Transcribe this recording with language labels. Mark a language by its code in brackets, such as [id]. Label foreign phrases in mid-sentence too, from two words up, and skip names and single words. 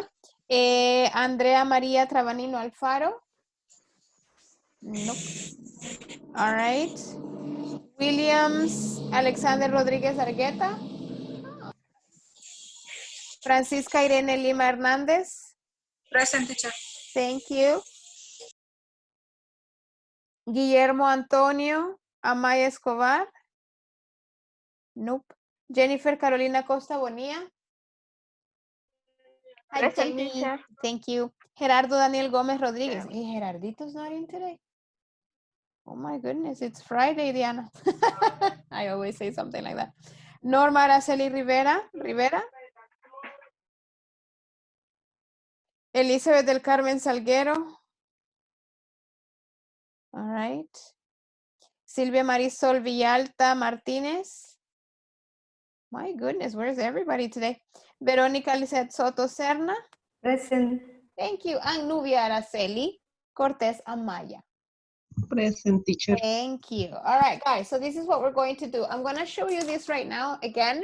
[en] Andrea María Trabanino Alfaro. Nope. All right. Williams Alexander Rodríguez Argueta. Francisca Irene Lima Hernández. Present, teacher. Thank you. Guillermo Antonio Amaya Escobar. Nope. Jennifer Carolina Costa Bonilla. Hi, Present, Jamie. teacher. Thank you. Gerardo Daniel Gómez Rodríguez. Hey, Gerardito's not in today. Oh my goodness, it's Friday, Diana. I always say something like that. Norma Araceli Rivera. Elizabeth del Carmen Salguero. All right. Silvia Marisol Villalta Martínez. My goodness, where's everybody today? Verónica Lizeth Soto Serna. Present. Thank you. And Nubia Araceli Cortez Amaya. Present, teacher. Thank you. All right, guys. So this is what we're going to do. I'm going to show you this right now again.